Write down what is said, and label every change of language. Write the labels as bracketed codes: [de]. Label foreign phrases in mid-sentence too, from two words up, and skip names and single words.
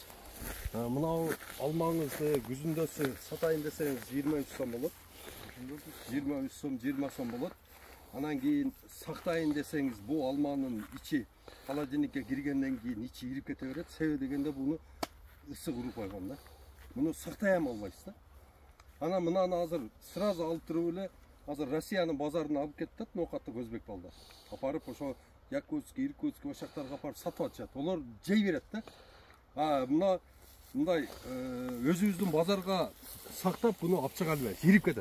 [ky] Мына алмаңызды күзүндөсү сатайын десеңиз 23 сом болот. 23 сом, 20 сом болот. Анан кийин сактайын десеңиз бул алманын ичи холодильникке киргенден кийин ичи ирип кете берет. Себеби дегенде буну ысык уруп койгон да. Муну сактай алмайсыз да. Ана мынаны азыр сразу алып туруп эле азыр Россиянын базарына алып кетет, ноокатты өзбек балдар. Апарып ошо Якутск, Иркутск ошактарга апарып сатып атышат. Олар жей берет да. Мына мындай өзүбүздүн базарга сактап буну алып чыга албайбыз, ирип кетет.